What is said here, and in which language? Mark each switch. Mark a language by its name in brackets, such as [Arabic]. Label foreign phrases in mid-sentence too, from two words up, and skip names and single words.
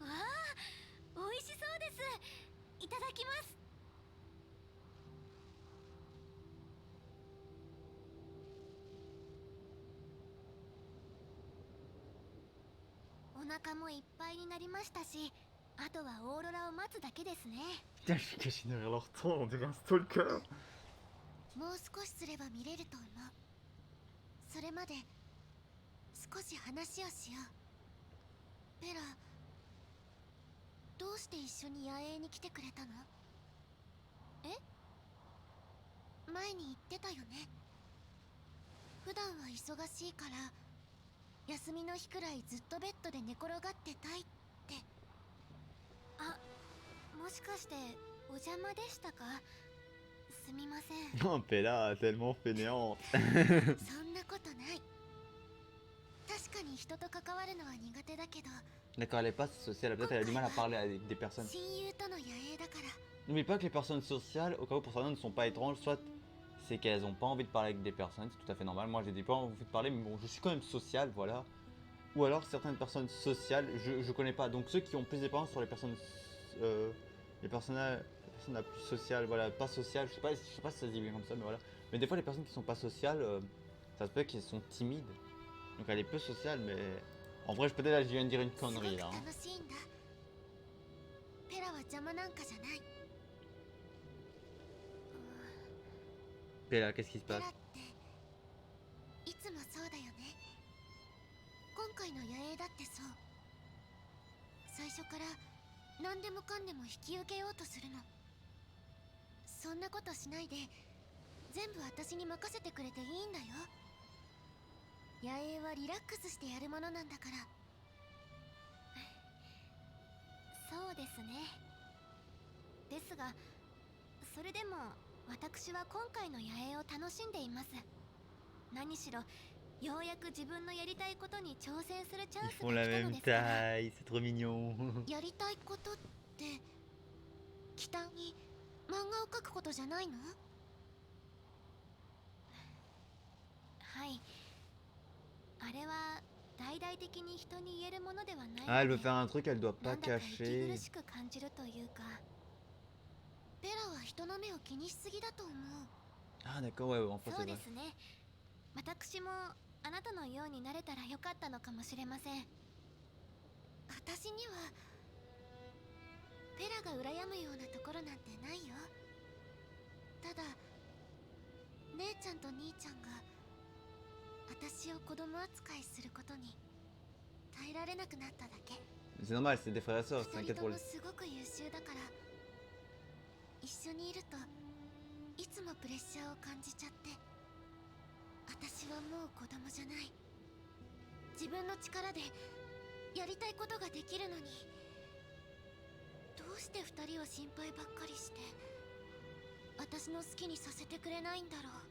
[Japanese] わあ、美味しそうです。いただきます。お腹もいっぱいになりましたし、あとはオーロラを待つだけですね。 [French] Putain, je suis caché derrière leur temps, on dirait un stalker. [Japanese] もう少しすれば見れると思う。それまで少し話をしよう。ペラ、どうして一緒に野営に来てくれたの？え？前に言ってたよね。普段は忙しいから休みの日くらいずっとベッドで寝転がってたいって。あ、もしかしてお邪魔でしたか？すみません。 [French] Non, Pella, tellement fainéante. [Japanese] そんなことない。確かに人と関わるのは苦手だけど、 [French] D'accord, elle est pas sociale, peut-être elle a du mal à parler avec des personnes. [Japanese] 親友との野営だから。 [French] N'oublie pas que les personnes sociales, au cas où pour certains ne sont pas étranges, soit c'est qu'elles ont pas envie de parler avec des personnes, c'est tout à fait normal. Moi j'ai pas envie de parler, mais bon, je suis quand même social, voilà. Ou alors certaines personnes sociales, je connais pas. Donc ceux qui ont plus d'épendance sur les personnes, les personnes la plus sociales, voilà, pas sociales, je sais pas si ça se dit bien comme ça, mais voilà. Mais des fois les personnes qui sont pas sociales, ça se peut qu'elles sont timides. Donc elle est peu sociale, mais en vrai, peut-être là je viens de dire une [Japanese] すごく [French] connerie là. [Japanese] 楽しいんだ。ペラは邪魔なんかじゃない。 [French] Pella, qu'est-ce qui se [Japanese] ペ [French] passe? [Japanese] ラっていつもそうだよね。今回の野営だってそう。最初から何でもかんでも引き受けようとするの。そんなことしないで全部私に任せてくれていいんだよ。野営はリラックスしてやるものなんだから。そうですね。ですが、それでも私は今回の野営を楽しんでいます。何しろようやく自分のやりたいことに挑戦するチャン [French] Ils [Japanese] ス [French] font [Japanese] が [French] la [Japanese] 来たの [French] même [Japanese] ですから。 [French] taille, c'est trop mignon. [Japanese] やりたいことって期待に漫画を描くことじゃないの？はい。あれは大々的に人に言えるものではないので、 [French] Ah, elle veut faire un truc, elle doit [Japanese] な [French] pas [Japanese] んだか息 [French] cacher. [Japanese] 苦しく感じるというか、ペラは人の目を気にしすぎだと思う。 [French] Ah, d'accord, ouais, ouais, en fait, [Japanese] そう [French] c'est [Japanese] で [French] vrai. [Japanese] すね。私もあなたのようになれたらよかったのかもしれません。私にはペラが羨むようなところなんてないよ。ただ姉ちゃんと兄ちゃんが私を子供扱いすることに耐えられなくなっただけ。 [French] C'est normal, c'est des frères et sœurs, [Japanese] 二 [French] t'inquiète [Japanese] 人と [French] pour [Japanese] も [French] les. [Japanese] すごく優秀だから、一緒にいるといつもプレッシャーを感じちゃって。私はもう子供じゃない。自分の力でやりたいことができるのに、どうして二人は心配ばっかりして私の好きにさせてくれないんだろう。